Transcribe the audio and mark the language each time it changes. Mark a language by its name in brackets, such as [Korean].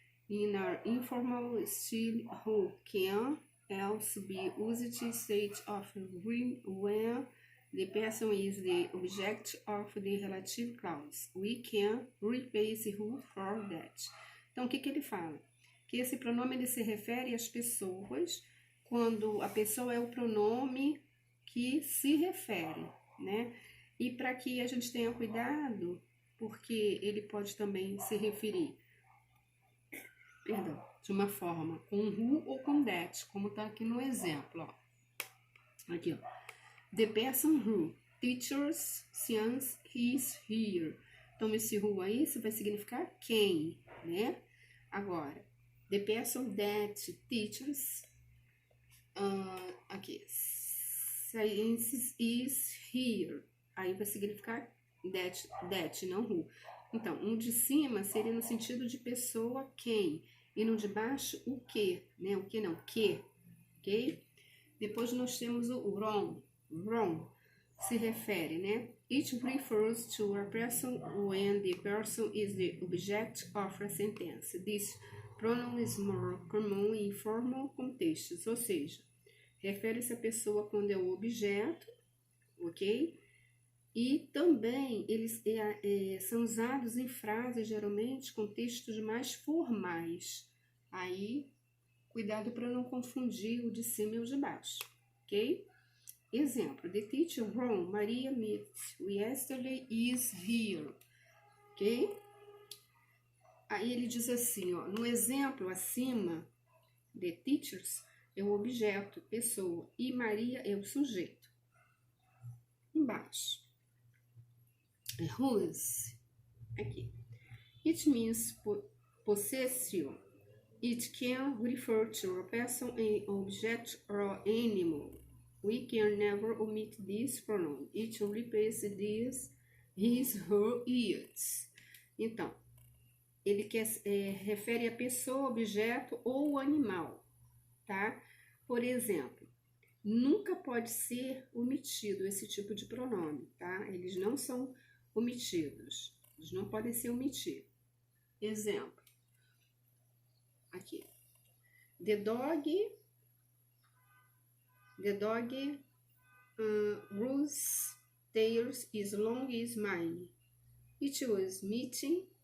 [English] In an informal style, who can also be used instead of when the person is the object of the relative clause. We can replace who for that. [Portuguese] Então, o que ele fala? Que esse pronome ele se refere às pessoas quando a pessoa é o pronome que se refere, né? E para que a gente tenha cuidado, porque ele pode também se referir de uma forma com who ou com that, como está aqui no exemplo, ó. Aqui, ó. [English] The person who teaches science is here. [Portuguese] Então, esse who aí vai significar quem, né? Agora, [English] the person that teaches, aqui, science is here. [Portuguese] Aí vai significar that, não who. Então, um de cima seria no sentido de pessoa quem, e no de baixo o que, né? O que não, que, ok? Depois nós temos o wrong, se refere, né? [English] It refers to a person when the person is the object of a sentence. This pronoun is more common in formal contextos, [Portuguese] ou seja, refere-se à pessoa quando é o objeto, ok? E também eles são usados em frases, geralmente, com textos mais formais. Aí, cuidado para não confundir o de cima e o de baixo, ok? [English] Exemplo, the teacher whom Maria met yesterday is here, ok? [Portuguese] Aí ele diz assim, ó, no exemplo acima, [English] the teachers [Portuguese] é o objeto, pessoa, e Maria é o sujeito. Embaixo. Whose, aqui. [English] It means possessive. It can refer to a person, an object, or animal. We can never omit this pronoun. It replaces this, his, her, its. [Portuguese] Então, ele refere a pessoa, objeto ou animal, tá? Por exemplo, nunca pode ser omitido esse tipo de pronome, tá? Eles não são omitidos, eles não podem ser omitidos. Exemplo, aqui, [English] the dog whose tail is long as mine. It was meeting